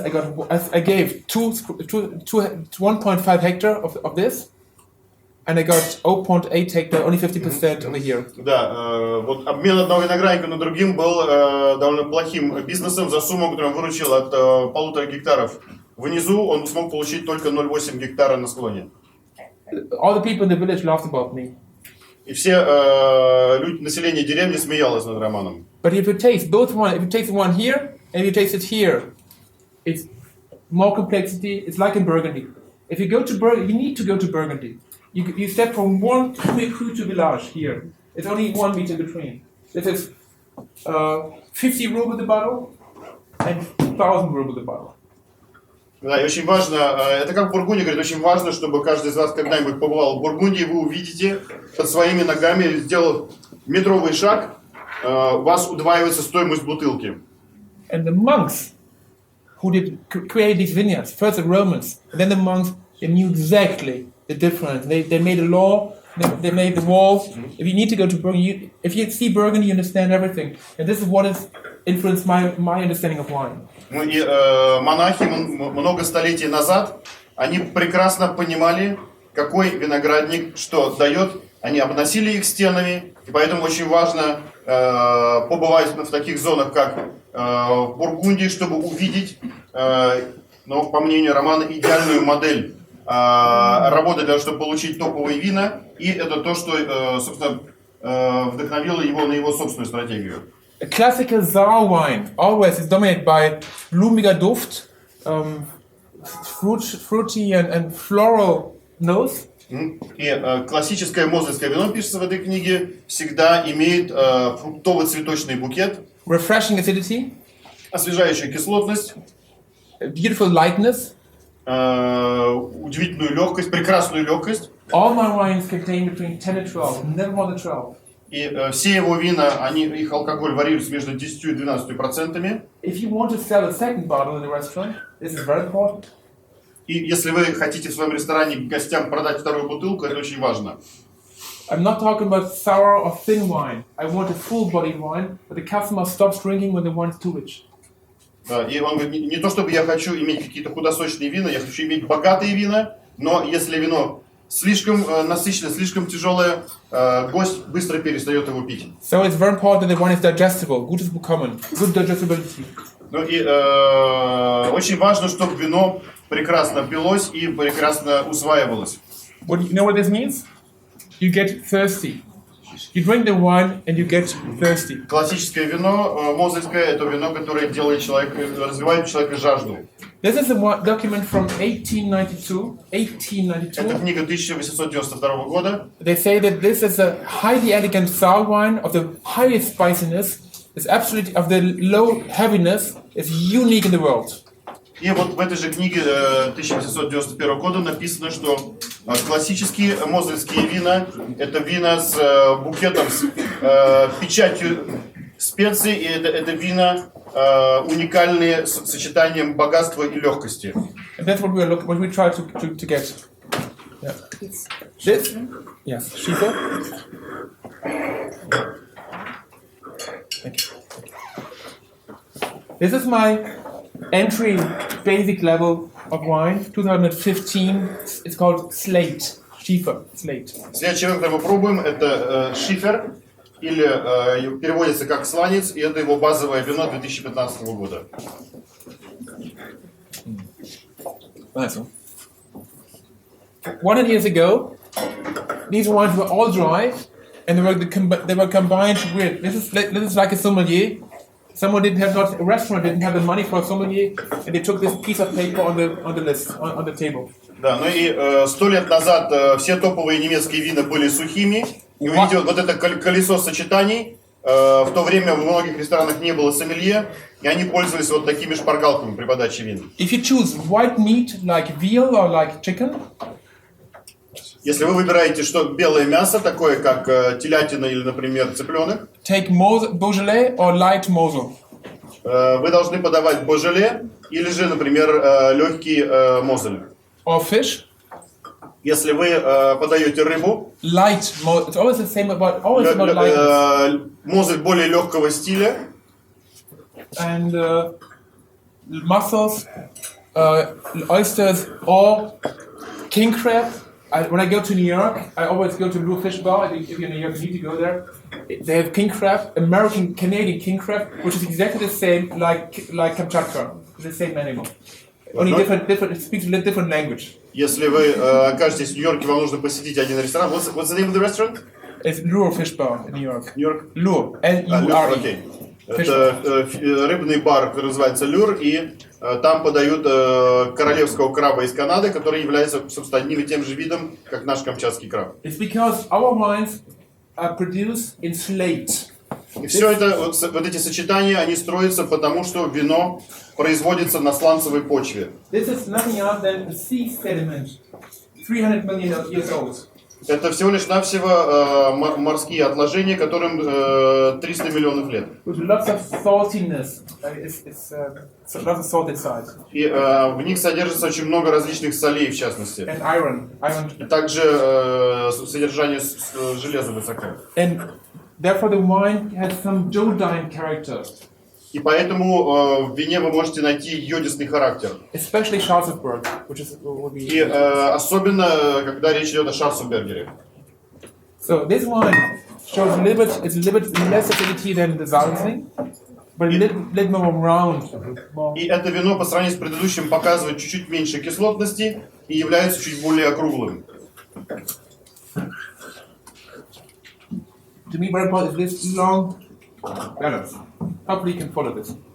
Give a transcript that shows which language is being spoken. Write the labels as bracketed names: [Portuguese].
[English] I gave 1.5 hectare of this, and I got 0.8 hectare, only 50% over here. [Russian] Да, вот обмен одного виноградника на другим был довольно плохим бизнесом. За сумму, которую он выручил от 1,5 гектаров внизу, он смог получить только 0,8 гектара на склоне. [English] All the people in the village laughed about me. [Russian] И все население деревни смеялось над Романом. [English] But if you taste both one, if you taste one here and if you taste it here, it's more complexity. It's like in Burgundy. If you go to Burgundy, you need to go to Burgundy. You step from one cru to village here. It's only 1 meter between. This is 50 rubles the bottle and 1,000 rubles the bottle. [Russian] Да, и очень важно, это как в Бургундии, говорит, очень важно, чтобы каждый из вас когда-нибудь побывал в Бургундии, вы увидите под своими ногами, сделав метровый шаг, у вас удваивается стоимость бутылки. [English] And the monks who did create these vineyards, first the Romans, and then the monks, they knew exactly the difference. They made a law, they made the walls. If you need to go to Burgundy, if you see Burgundy, you understand everything. And this is what has influenced my understanding of wine. [Russian] Ну и монахи много столетий назад, они прекрасно понимали, какой виноградник что дает. Они обносили их стенами, и поэтому очень важно побывать в таких зонах, как в Бургундии, чтобы увидеть, ну, по мнению Романа, идеальную модель работы для того, чтобы получить топовые вина. И это то, что, собственно, вдохновило его на его собственную стратегию. [English] A classical sour wine always is dominated by [German] blumiger Duft, [English] fruity and floral nose. [Russian] И классическое мозельское вино, пишется в этой книге, всегда имеет фруктово-цветочный букет, [English] refreshing acidity, [Russian] освежающую кислотность, [English] beautiful lightness, [Russian] удивительную легкость, прекрасную легкость. [English] All my wines contain between 10 and 12, never more than 12. [Russian] И все его вина, их алкоголь варьируется между 10 и 12%. [English] If you want to sell a second bottle in the restaurant, this is very important. [Russian] И если вы хотите в своем ресторане гостям продать вторую бутылку, это очень важно. [English] I'm not talking about sour or thin wine. I want a full-bodied wine, but the customer stops drinking when the wine is too rich. [Russian] Да, и он говорит, не то чтобы я хочу иметь какие-то худосочные вина, я хочу иметь богатые вина, но если вино слишком насыщенное, слишком тяжелое, гость быстро перестает его пить. [English] So it's very important that the wine is digestible, good digestibility. [Russian] Ну и очень важно, чтобы вино прекрасно пилось и прекрасно усваивалось. [English] You know what this means? You get thirsty. You drink the wine and you get thirsty. [Russian] Классическое вино, мозельское, это вино, которое делает человека, развивает у человека жажду. [English] This is a document from 1892. [Russian] Это книга 1892 года. [English] They say that this is a highly elegant sour wine of the highest spiciness, is absolutely of the low heaviness, is unique in the world. [Russian] И вот в этой же книге 1891 года написано, что классические мозельские вина – это вина с букетом, с печатью специй, и это вина уникальные с сочетанием богатства и легкости. [English] And that's what we try to get. Yeah. This? Yes. Schiefer? Thank you. This is my entry basic level of wine, 2015. It's called Slate. Schiefer. Slate. [Russian] Следующий вин, который мы пробуем, это шифер, или переводится как сланец, и это его базовое вино 2015 года. [English] Nice one. 100 years ago, these wines were all dry, and they were combined with this is like a sommelier. Someone a restaurant didn't have the money for a sommelier, and they took this piece of paper on the list on the table. [Russian] Да, ну и 100 лет назад все топовые немецкие вина были сухими. И вы видите, вот это колесо сочетаний. В то время в многих ресторанах не было сомелье, и они пользовались вот такими шпаргалками при подаче вин. [English] If you choose white meat like veal or like chicken, [Russian] если вы выбираете что белое мясо, такое как телятина или, например, цыпленок, [English] take Beaujolais or light Mosel. [Russian] Вы должны подавать Beaujolais или же, например, легкий Мозель. [English] Or fish. [Russian] Если вы подаете рыбу, [English] Light, it's always the same always about lightness. [Russian] Мозель более легкого стиля. [English] And mussels, oysters, or king crab. When I go to New York, I always go to Blue Fish Bar. If you're in New York, you need to go there. They have king crab, American, Canadian king crab, which is exactly the same like Kamchatka. It's the same animal. Only different. It speaks a different language. [Russian] Если вы окажетесь в Нью-Йорке, вам нужно посетить один ресторан. [English] What's the name of the restaurant? It's Lure Fish Bar in New York. [Russian] Нью-Йорк? [English] Lure. L-U-R-E. [Russian] Окей. Это рыбный бар, который называется Люр, и там подают королевского краба из Канады, который является, собственно, одним и тем же видом, как наш камчатский краб. [English] It's because our wines are produced in slate. [Russian] И все это, вот эти сочетания, они строятся потому, что вино производится на сланцевой почве. [English] This is nothing else than a sea sediment, 300 million years old. [Russian] Это всего лишь навсего морские отложения, которым 300 миллионов лет. [English] With lots of saltiness, it's lots of salt inside. [Russian] И в них содержится очень много различных солей, в частности. [English] And iron. [Russian] Также содержание железа высоко. [English] And therefore the wine has some iodine character. [Russian] И поэтому в вине вы можете найти йодистый характер. [English] Especially Schwarzburg, which is what we. [Russian] И особенно, когда речь идет о Шарценбергере. [English] So this wine shows a little bit less acidity than the Salzing, but a little more round. [Russian] И это вино по сравнению с предыдущим показывает чуть-чуть меньше кислотности и является чуть более округлым. [English] To me, very important is this long balance. Hopefully, you can follow this.